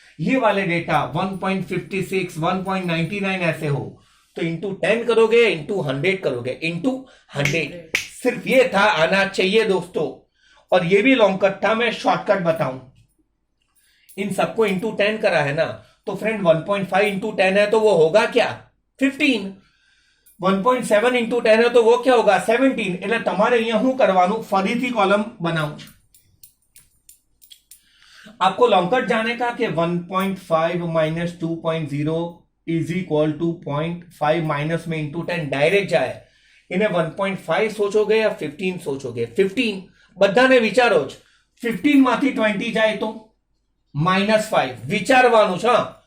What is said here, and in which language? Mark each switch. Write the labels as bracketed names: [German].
[Hindi] ये वाले डेटा 1.56, 1.99 ऐसे हो तो इंटू 10 करोगे, इंटू 100 करोगे, इंटू 100। सिर्फ ये था, आना चाहिए दोस्तों। और ये भी लॉन्ग कट था। मैं शॉर्टकट बताऊं, इन सबको इंटू 10 करा है ना, तो फ्रेंड 1.5 इंटू 10 है तो वो होगा क्या? 15। 1.7 इंटू 10 है तो वो क्या होगा? 17। [Gujarati] એટલે તમારે અહીંયા હું કરવાનું, ફરીથી કોલમ બનાવું છું। [Hindi] आपको लॉन्ग कट जाने का कि 1.5 - 2.0 इज इक्वल टू 0.5 माइनस में इंटू 10 डायरेक्ट जाए। इन्हें 1.5 सोचोगे या 15 सोचोगे? 15। [Gujarati] બધાને વિચારો જ। 15 માંથી 20 જાય તો -5 વિચારવાનું છે।